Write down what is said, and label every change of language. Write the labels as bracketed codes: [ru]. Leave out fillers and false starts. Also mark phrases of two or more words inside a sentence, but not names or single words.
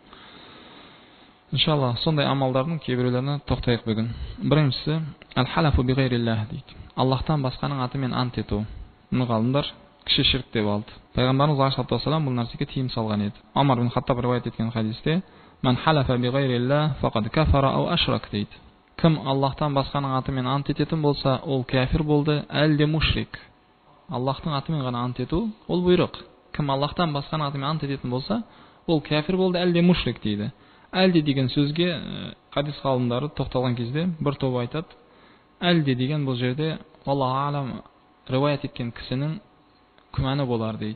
[kk] Иншалла, сондай амалдардың кейбіреулеріне тоқтайық бүгін. Біріншісі, [ar] الحلف بغير الله [kk] дейді. Аллахтан басқаның атымен ант ету. Мұны ғалымдар кіші ширк деп алды. Пайғамбарымыз [ar] عليه الصلاة والسلام [kk] бұл нәрсеге тыйым салған еді. Омар бин Хаттаб риwayat еткен хадисте, [ar] "من حلف بغير الله فقد كفر أو أشرك" дейді. [kk] Кім Аллахтан басқаның атымен ант ететін болса, ол кафир болды, әлде мушрик. Аллахтың атымен ғана ант ету ол бұйрық. Кім Аллахтан басқаның атымен ант ететін болса, ол кафир болды, әлде мушрик дейді. Әлде деген сөзге хадис ғалымдары тоқталған кезде бір тобы айтады, әлде деген бұл жерде [ar] الله أعلم [kk] риwayat еткен кісінің күмәні болар дейді.